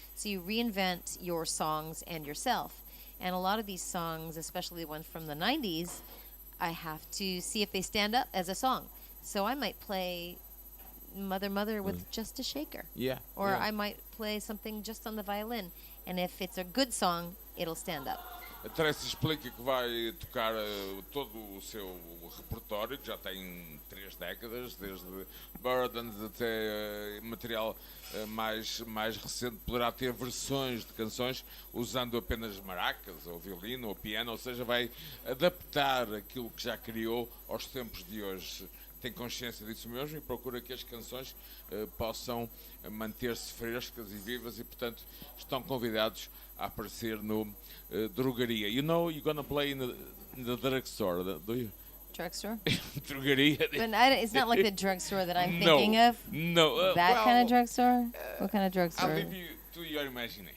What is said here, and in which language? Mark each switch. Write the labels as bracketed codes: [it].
[en] So you reinvent your songs and yourself. And a lot of these songs, especially the ones from the 90s, I have to see if they stand up as a song. So I might play Mother Mother with just a shaker. Yeah. Or I might play something just on the violin. And if it's a good song, it'll stand up. [pt] A Tracy explica que vai tocar todo o seu repertório, que já tem 3 décadas, desde Burdens até material mais recente. Poderá ter versões de canções usando apenas maracas, ou violino, ou piano, ou seja, vai adaptar aquilo que já criou aos tempos de hoje. Tem consciência disso mesmo e procura que as canções possam manter-se frescas e vivas e, portanto, estão convidados a aparecer no Drogaria. [en] You know, you're gonna play in the drugstore, do you? Drugstore? Drogaria. But it's not like the drugstore that I'm No, thinking of. No. That kind of drugstore? What kind of drugstore? I'll leave you to your imagination.